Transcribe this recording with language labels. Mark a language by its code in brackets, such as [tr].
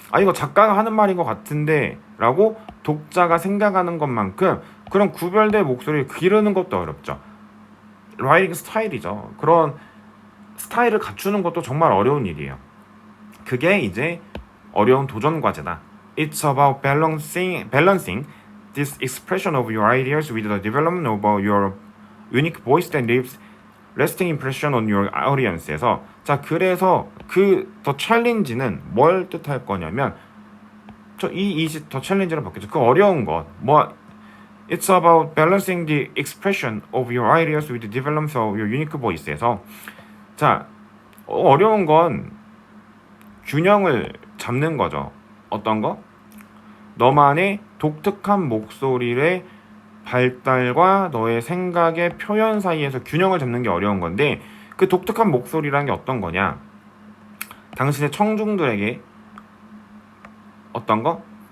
[ko] 이거 작가가 하는 말인 것 같은데 라고 독자가 생각하는 것만큼 그런 구별된 목소리를 기르는 것도 어렵죠. 라이팅 스타일이죠. 그런 스타일을 갖추는 것도 정말 어려운 일이에요. 그게 이제 어려운 도전 과제다. [en] It's about balancing this expression of your ideas with the development of your unique voice that leaves lasting impression on your audience [ko] 에서, 자, 그래서 더 챌린지는 뭘 뜻할 거냐면 더 챌린지를 바뀌죠. 그 어려운 것, [en] It's about balancing the expression of your ideas with the development of your unique voice [ko] 에서, 자, 어려운 건 균형을 잡는 거죠. 어떤 거? 너만의 독특한 목소리의 발달과 너의 생각의 표현 사이에서 균형을 잡는 게 어려운 건데, 그 독특한 목소리라는 게 어떤 거냐? 당신의 청중들에게 어떤 거?